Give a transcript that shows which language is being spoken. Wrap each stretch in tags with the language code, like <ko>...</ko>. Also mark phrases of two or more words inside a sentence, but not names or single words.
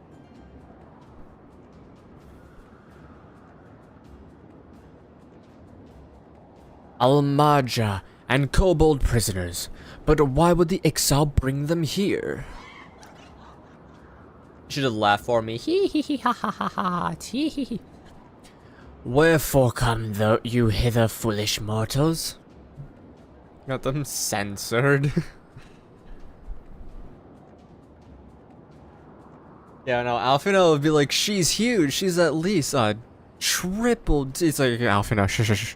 <en>Almaja and kobold prisoners. But why would the exile bring them here? You should have laughed for me. Hee hee hee ha ha ha ha. Tee hee hee. Wherefore come you hither, foolish mortals? Got them censored. Yeah, no, Alfino would be like, she's huge. She's at least triple. It's like, Alfino, shh.</en>